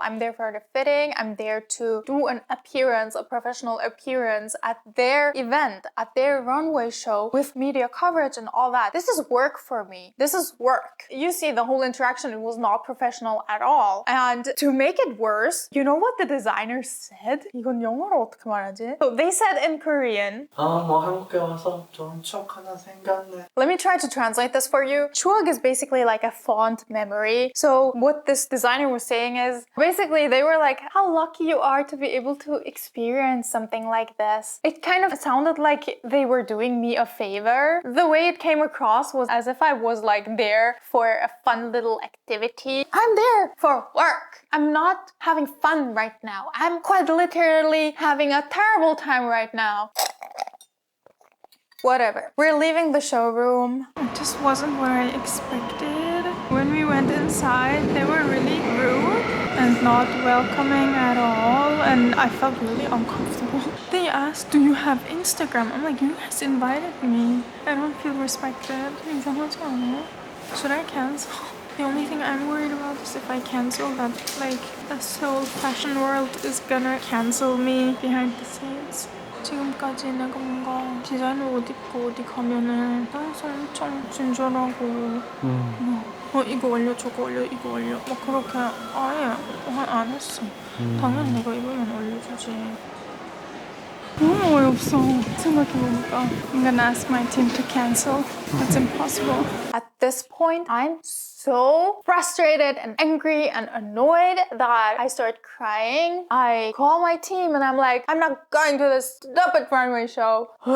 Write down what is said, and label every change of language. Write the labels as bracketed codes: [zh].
[en] I'm there for the fitting. I'm there to do an appearance, a professional appearance at their event, at their runway show with media coverage and all that. This is work for me. This is work. You see the whole interaction, it was not professional at all. And to make it worse, you know what the designer said? [ko] 이건 영어로 어떻게 말하지? [en] So they said in Korean. [ko] 뭐 한국에 와서 좋은 추억 하나 생겼네. [en] Let me try to translate this for you. 추억 is basically like a fond memory. So what this designer was saying is, basically they were like, how lucky you are to be able to experience something like this. It kind of sounded like they were doing me a favor. The way it came across was as if I was like there for a fun little activity. I'm there for work. I'm not having fun right now. I'm quite literally having a terrible time right now. Whatever. We're leaving the showroom. It just wasn't what I expected. When we went inside, they were really rude and not welcoming at all, and I felt really uncomfortable. They asked, do you have Instagram? I'm like, you guys invited me. I don't feel respected. [ko] 이상하지 않아요? [en] Should I cancel? The only thing I'm worried about is if I cancel that, like, the Seoul Fashion world is gonna cancel me behind the scenes. [ko] 지금까지 내가 뭔가 디자이너 옷 입고 어디 가면은 항상 엄청 친절하고 이거 올려 저거 올려 이거 올려 막 그렇게 아예 안 했어. 당연히 내가 입으면 올려주지. 너무 어이없어. 생각해보니까 [en] I'm gonna ask my team to cancel. It's impossible. At this point, I'm so frustrated and angry and annoyed that I start crying. I call my team and I'm like, I'm not going to this stupid runway show.